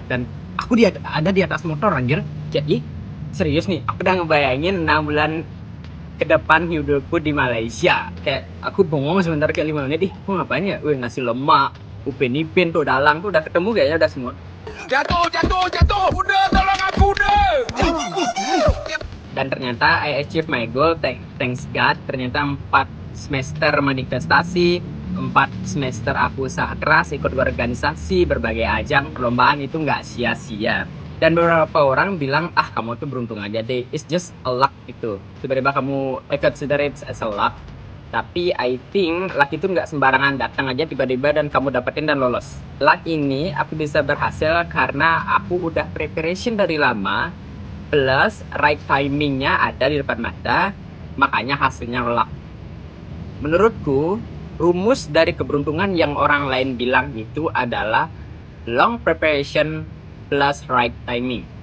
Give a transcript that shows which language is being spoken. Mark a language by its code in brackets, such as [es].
[id] Dan aku ada di atas motor anjir. Jadi serius nih, aku udah ngebayangin 6 bulan ke depan hidupku di Malaysia. Kayak aku bengong sebentar kayak 5 menit. Aku ngapain ya? Ngasih lemak, Upin Ipin tuh, Dalang tuh udah ketemu kayaknya udah semua. Jatuh. Udah, tolong aku udah. Dan ternyata [en] I achieve my goal, thanks God. [id] Ternyata 4 semester manifestasi, 4 semester aku usaha keras, ikut organisasi, berbagai ajang perlombaan itu nggak sia-sia. Dan beberapa orang bilang, kamu tuh beruntung aja deh, [en] it's just a luck [id] itu. Tiba-tiba kamu [en] consider it as a luck. [id] Tapi [en] I think luck [id] itu nggak sembarangan datang aja tiba-tiba dan kamu dapetin dan lolos. Luck ini aku bisa berhasil karena aku udah preparation dari lama, plus right timingnya ada di depan mata, makanya hasilnya luck. Menurutku, rumus dari keberuntungan yang orang lain bilang itu adalah [en] long preparation plus right timing.